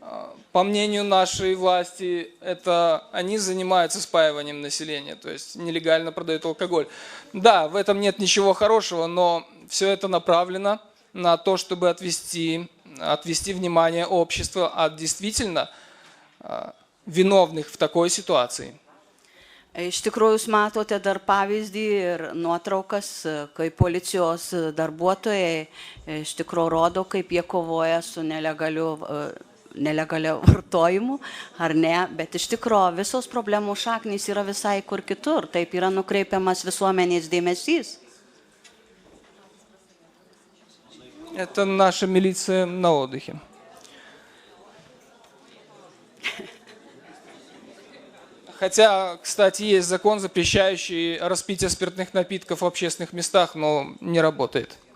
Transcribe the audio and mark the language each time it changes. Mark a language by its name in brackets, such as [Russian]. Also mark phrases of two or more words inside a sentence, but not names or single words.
[Russian] по мнению нашей власти, это они занимаются спаиванием населения, то есть нелегально продают алкоголь. Да, в этом нет ничего хорошего, но все это направлено на то, чтобы отвести внимание общества от действительно виновных в такой ситуации. [Lithuanian] Iš tikrųjų, jūs matote dar pavyzdį ir nuotraukas, kai policijos darbuotojai iš tikrųjų rodo, kaip jie kovoja su nelegalia vartojimu, ar ne, bet iš tikrųjų visos problemų šaknys yra visai kur kitur, taip yra nukreipiamas visuomenės dėmesys. [Russian] Это наша милиция на отдыхе. Хотя, кстати, есть закон, запрещающий распитие спиртных напитков в общественных местах, но не работает.